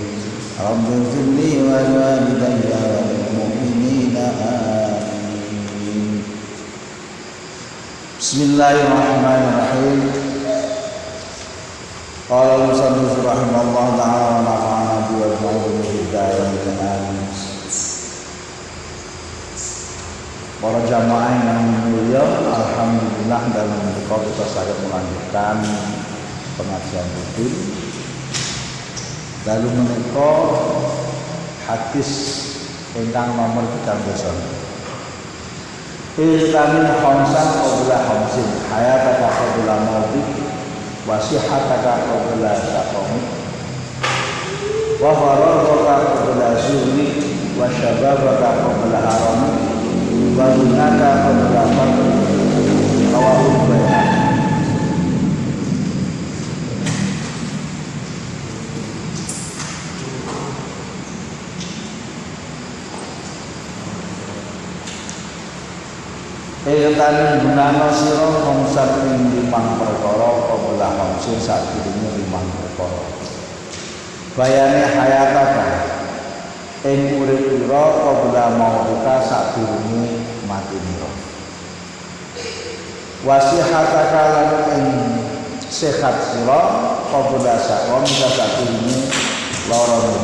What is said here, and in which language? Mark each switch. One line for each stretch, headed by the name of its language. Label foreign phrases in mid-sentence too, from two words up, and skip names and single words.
Arabic: رب اغفر لي ولوالدي وللمؤمنين آمين. بسم الله الرحمن الرحيم. قال المصنف رحمه الله تعالى ونفعنا به وبعلمه هداية آمين.
Indonesian: Para jamaah yang mulia, alhamdulillah dalam bentuk kita saged melanjutkan pengajian rutin.
Javanese: Lalu menika hadis ingkang nomor 30.
Arabic: اغتنم خمسا قبل خمس حياتك قبل موتك وصحتك قبل سقمك وفراغك قبل شغلك وشبابك قبل هرمك وغناك قبل فقرك رواه البخاري.
Javanese: Ekatan gunana sira konsat ing limang perkara
Arabic: قبل خمس
Javanese: sadurunge limang perkara. Bayane hayataka ing urip ira
Arabic: قبل موتك
Javanese: sadurunge matine. Wasihataka lan ing sehat sira
Arabic: قبل سقمك
Javanese: sadurunge lara.